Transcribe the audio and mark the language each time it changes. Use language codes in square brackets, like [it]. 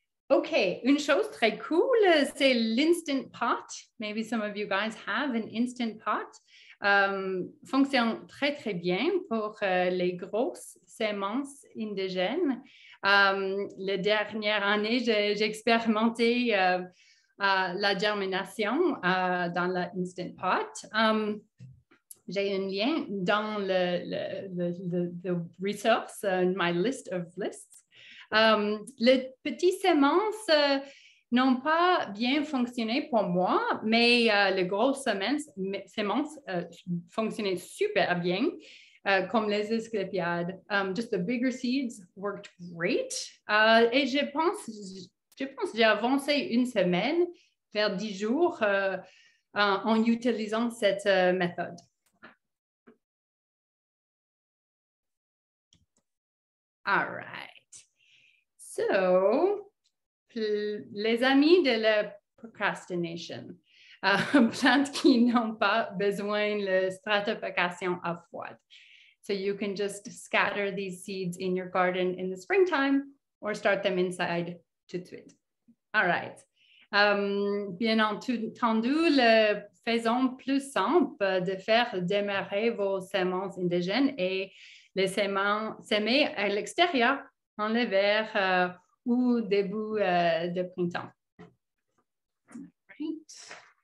[fr] OK, une chose très cool, c'est l'Instant Pot. [en] Maybe some of you guys have an Instant Pot. [fr] Fonctionne très, très bien pour les grosses semences indigènes. La dernière année, j'ai expérimenté la germination dans l'Instant Pot. J'ai un lien dans le resource, [en] my list of lists. [fr] Les petites semences n'ont pas bien fonctionné pour moi, mais les grosses semences fonctionnaient super bien, comme les asclépiades. [en] Just the bigger seeds worked great. [fr] Et je pense j'ai avancé une semaine, vers 10 jours, en utilisant cette méthode. [en] All right. So, [fr] les amis de la procrastination, plantes qui n'ont pas besoin de stratification à froide. [en] So you can just scatter these seeds in your garden in the springtime or start them inside [fr] tout de suite. [en] All right. [fr] Bien entendu, le faisons plus simple de faire démarrer vos semences indigènes et les semer à l'extérieur en l'hiver ou début de printemps. [en] Right.